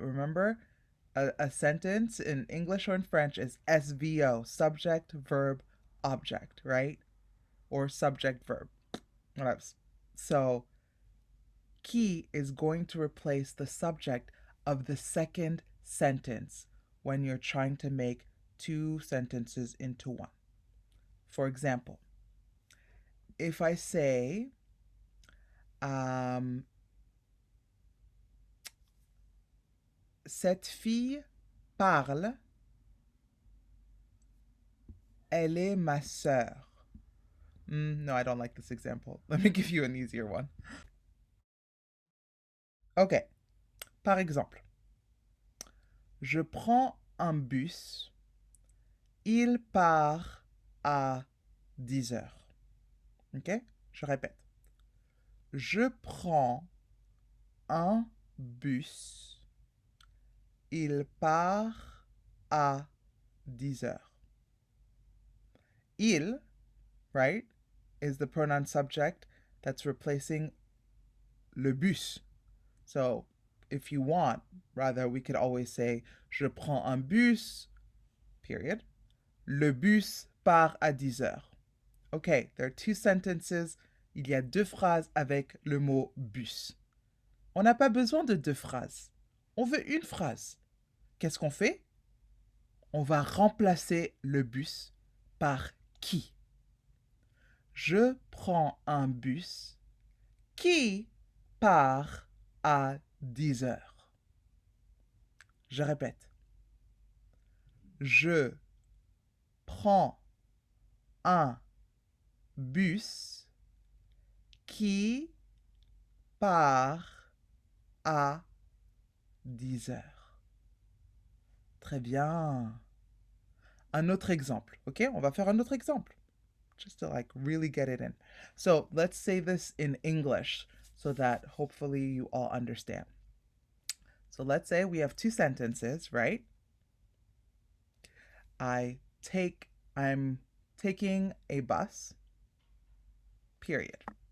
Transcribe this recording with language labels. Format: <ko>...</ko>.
<en>Remember, a sentence in English or in French is SVO, subject, verb, object, right? Or subject, verb. So, qui is going to replace the subject of the second sentence when you're trying to make two sentences into one. For example, if I say,</en> <fr>cette fille parle, elle est ma sœur.</fr> <en>No, I don't like this example. Let me give you an easier one. Ok.</en> <fr>Par exemple, je prends un bus, il part à 10 heures. Ok? Je répète. Je prends un bus, il part à 10 heures.</fr> <en>Il, right, is the pronoun subject that's replacing le bus. So, if you want, rather, we could always say</en> <fr>je prends un bus,</fr> <en>period.</en> <fr>Le bus part à 10 heures.</fr> <en>Okay, there are two sentences.</en> <fr>Il y a deux phrases avec le mot bus. On n'a pas besoin de deux phrases. On veut une phrase. Qu'est-ce qu'on fait? On va remplacer le bus par qui. Je prends un bus qui part à 10 heures. Je répète. Je prends un bus qui part à 10 heures. Très bien. Un autre exemple, ok? On va faire un autre exemple.</fr> <en>Just to like really get it in. So let's say this in English so that hopefully you all understand. So let's say we have two sentences, right? I'm taking a bus, period.</en>